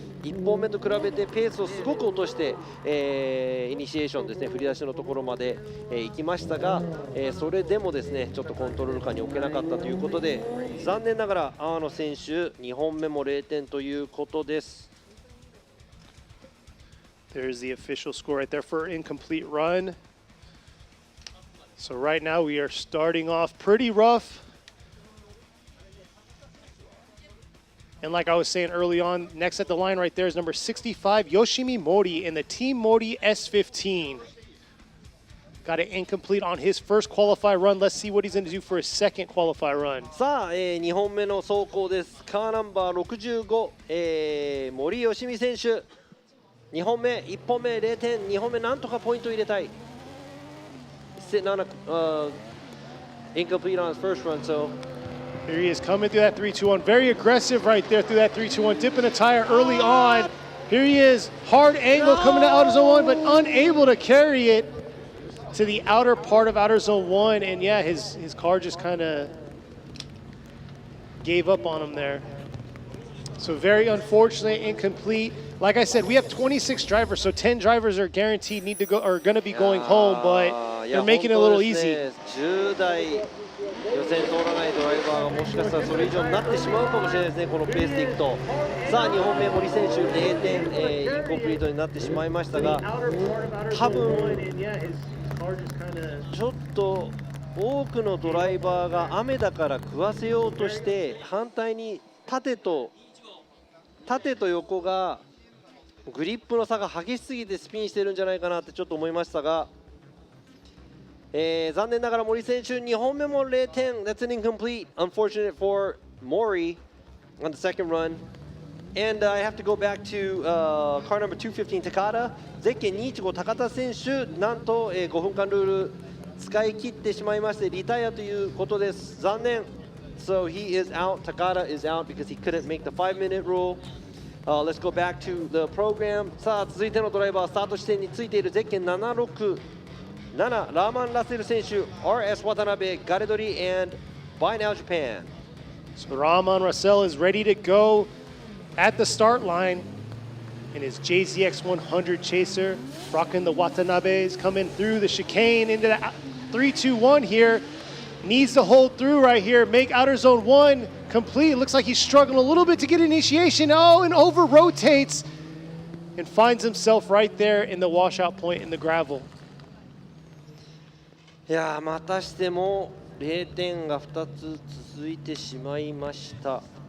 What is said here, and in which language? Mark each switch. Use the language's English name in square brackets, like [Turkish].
[Japanese] 1本目と比べてペースをすごく落として、イニシエーションですね、振り出しのところまで、行きましたが、それでもですねちょっとコントロール下に置けなかったということで、残念ながら阿野選手2本目も0点ということです。 [English] There's the official score right there for incomplete run. So right now we are starting off pretty rough. And like I was saying early on, next at the line right there is number 65, Yoshimi Mori in the Team Mori S15. Got it incomplete on his first qualify run. Let's see what he's going to do for his second qualify run. [Japanese] さあ、2本目の走行です。カーナンバー65、森吉美選手。 2本目、1本目0点、2本目なんとかポイント入れたい。 [English] Sitting on a incomplete on his first run, so. Here he is coming through that 3-2-1. Very aggressive right there through that 3-2-1. Dipping a tire early on. Here he is, hard angle coming to outer zone 1, but unable to carry it to the outer part of outer zone 1. And yeah, his car just kind of gave up on him there. So very unfortunate, incomplete. Like I said, we have 26 drivers, so 10 drivers are guaranteed are going to be going home, but they're making it a little easy. [Japanese] 10代予選通らないドライバーがもしかしたらそれ以上になってしまうかもしれないですね、このペースでいくと。さあ2本目森選手0点、インコンプリートになってしまいましたが、多分ちょっと多くのドライバーが雨だから食わせようとして、反対に縦と横がグリップの差が激しすぎてスピンしてるんじゃないかなってちょっと思いましたが、残念ながら森選手2本目も0点。 [English] That's an incomplete. Unfortunate for Mori on the second run. And I have to go back to car number 215 Takada. [Japanese] ゼッケン215高田選手、なんと5分間ルール使い切ってしまいましてリタイアということです。残念。 [English] So he is out. Takada is out because he couldn't make the 5-minute rule. Let's go back to the program. [Japanese] さあ続いてのドライバー、スタート地点についているゼッケン767ラーマン・ラッセル選手、RS 渡辺、ガレドリ and Buy Now Japan. [English] So Rahman Russell is ready to go at the start line in his JZX 100 chaser, rocking the Watanabes, coming through the chicane into the 3-2-1 here. Needs to hold through right here, make outer zone 1 complete. Looks like he's struggling a little bit to get initiation. Oh, and over rotates and finds himself right there in the washout point in the gravel. [Japanese] いやー、またしても0点が2つ続いてしまいました。